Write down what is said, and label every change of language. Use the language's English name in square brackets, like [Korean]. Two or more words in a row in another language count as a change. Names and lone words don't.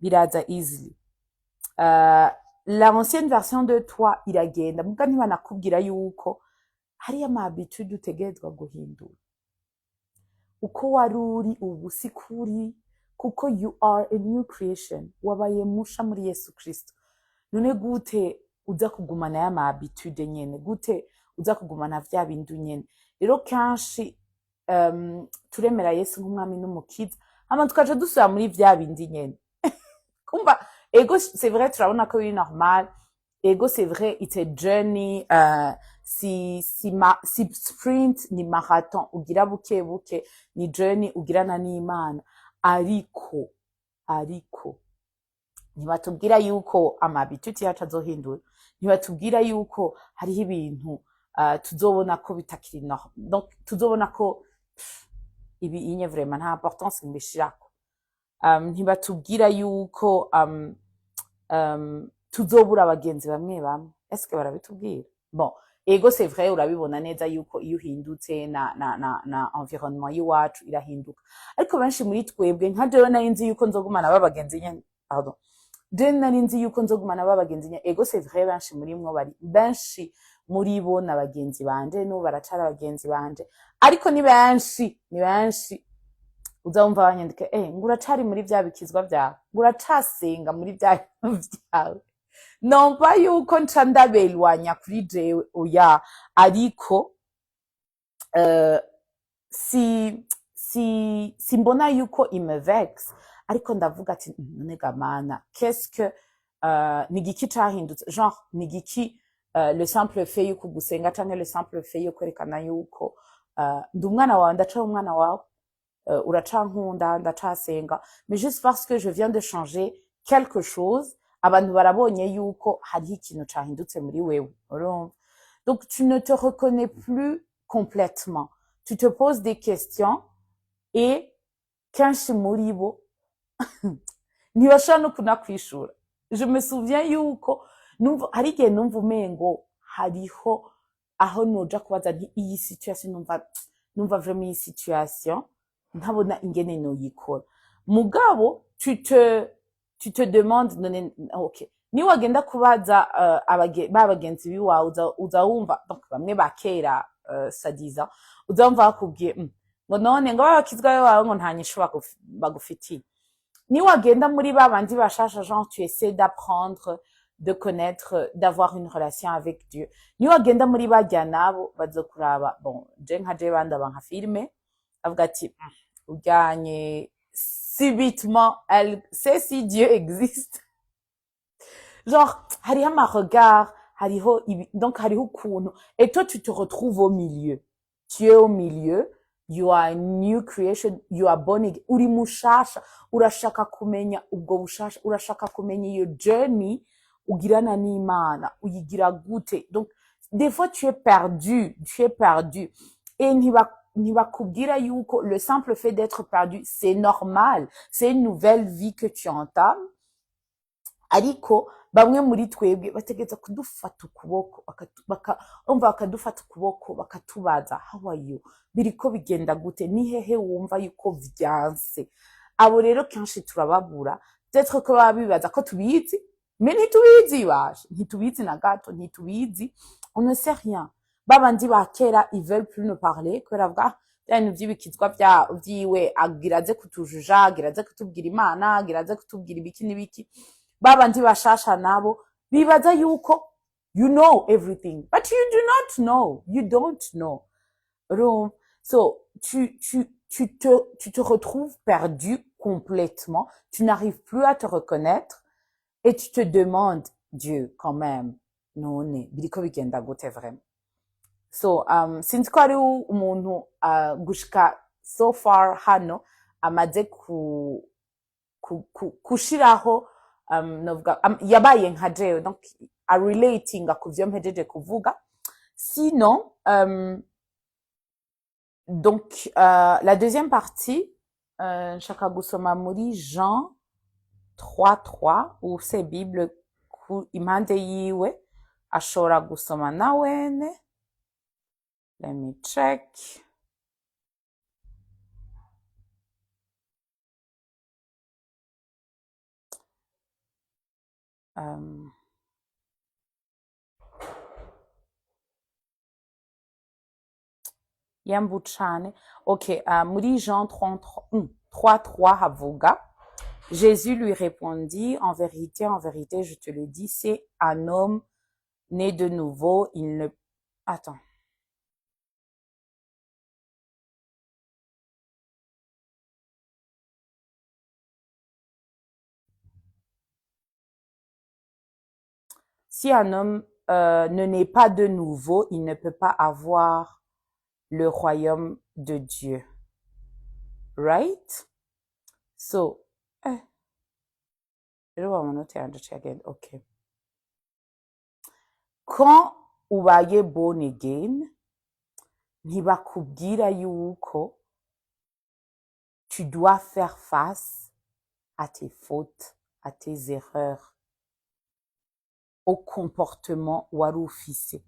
[French] L'ancienne version de toi [Rundi] iragenda, muga ntibanakubwira yuko hariyo ama habitude utegerezwa guhindura. Uko wari uri ubu sikuri, kuko [English] you are a new creation, [Rundi] wabaye musha muri Yesu Kristo. None gute uza kugumana ya ma habitude nyene, gute uza kugumana vya bintu nyene? Rero kanshi turemera Yesu nk'umwami n'umukiza, hama tukaja dusubira muri vya bindi nyene. Kumba ego [French] c'est vrai, [Rundi] turabona ko biri normal, ego [French] c'est vrai, [English] it's a journey, [Rundi] si sprint ni marathon ugira buke buke, ni journey ugirana n'Imana, ariko ntibatubwira yuko amabituti yacu azohindura, ntibatubwira yuko hariho ibintu tuzobona ko bitakiri normal, donc tuzobona ko ibi inye vraiment nta importance mbishirako, ntibatubwira yuko tuzobura abagenzi bamwe, [French] est-ce que barabitubwira? Bon, ego c'est vrai, [Rundi] urabibona neza yuko iyo uhindutse na environnement yiwacu irahinduka, ariko benshi muri twebwe, nka jewe nari nzi yuko nzogumana babagenzi nyene, pardon, jewe nari nzi yuko nzogumana babagenzi nyene, ego [French] c'est vrai, [Rundi] benshi muri mwo benshi muri bo n'abagenzi banje, n'ubu baracara abagenzi banje, ariko ni benshi uzumva banyandike, nguracari muri vya bikizwa vyawe, nguracasenga muri vya vyawe, nomba yuko nca ndabelwanya kuri jewe, oya, ariko si mbona yuko [French] il me vexe [Rundi] ariko ndavuga ati none gamana [French] qu'est-ce que [Rundi] ni igiki cahindutse genre ni igiki [French] le simple fait [Rundi] yuko gusenga canke [French] le simple fait [Rundi] yo kwerekana yuko ndi umwana wawe ndaca umwana wawe uracankunda ndacasenga [French] mais juste parce que je viens de changer quelque chose [Rundi] abantu barabonye yuko hariho ikintu cahindutse muri wewe urumva [French] donc tu ne te reconnais plus complètement tu te poses des questions et [Rundi] kenshi muri bo ntibashobora no kunakwishura [French] je me souviens [Rundi] yuko hari igihe numva umengo hariho aho noja kubaza nti iyi situation numva vraiment iyi situation ntabona ingene noyikora mugabo [French] tu te demandes [Rundi] none okay ni wagenda kubaza bagenzi biwawe uza wumva donc bamwe bakera sadiza uza wumva bakubwiye ngo none ngo babakizwa bawe ngo nta nyishu bagufitiye ni wagenda muri babandi bashasha genre [French] tu essaies d'apprendre de connaître d'avoir une relation avec Dieu [Rundi] ni wagenda muri bajya nabo bazokuraba bon je nka je bandaba nka filme avuga ati ujyanye subitement [French] elle sait si Dieu existe [Rundi] genre hariho ama regard hariho donc hariho ukuntu [French] et toi tu te retrouves au milieu tu es au milieu [English] you are a new creation you are born again [Rundi] uri mushasha urashaka kumenya ubwo bushasha urashaka kumenya iyo journey ugirana n'Imana uyigira gute [French] donc des fois tu es perdu et [Rundi] ntibakubwira yuko [French] le simple fait d'être perdu c'est normal c'est une nouvelle vie que tu entames [Rundi] ariko bamwe muri twebwe bategeza kudufata ukuboko bakadufata ukuboko bakatubaza [English] how are you [Rundi] biriko bigenda gute ni hehe wumva yuko vyanse abo rero kenshi turababura peut-être ko babibaza ko tubizi mais ntitubizi baje ntitubizi na gato ntitubizi [French] on ne sait rien [Rundi] babandi bakera [French] ils veulent plus nous parler [Rundi] kubera bwa ibintu vy'ibikizwa vyiwe agiraze kutujuja agiraze kutubwira Imana agiraze kutubwira ibiki n'ibiki babandi bashasha nabo bibaza yuko [English] you know everything but you do not know you don't know [French] so tu te retrouves perdu complètement tu n'arrives plus à te reconnaître et tu te demandes Dieu quand même [Rundi] none biriko bigenda gute [French] vraiment [English] so since [Rundi] ko ari umuntu gushika [English] so far [Rundi] hano amaze kushiraho novuga yabaye nka jewe donc [English] a relating [Rundi] kuvyo mpejeje kuvuga [French] sinon donc la deuxième partie [Rundi] nshaka gusoma muri Jean 3:3 ufise Bible ku impande yiwe ashobora gusoma na wene [English] let me check [Rundi] yambu cane ok muri Jean 3:3 havuga [French] Jésus lui répondit en vérité je te le dis c'est un homme né de nouveau il ne attends si un homme ne naît pas de nouveau, il ne peut pas avoir le royaume de Dieu. [English] Right? So, okay. [Rundi] Quand ubaye [English] born again, [Rundi] ntibakubwira yuko [French] tu dois faire face à tes fautes, à tes erreurs, au comportement [Rundi] wari ufise.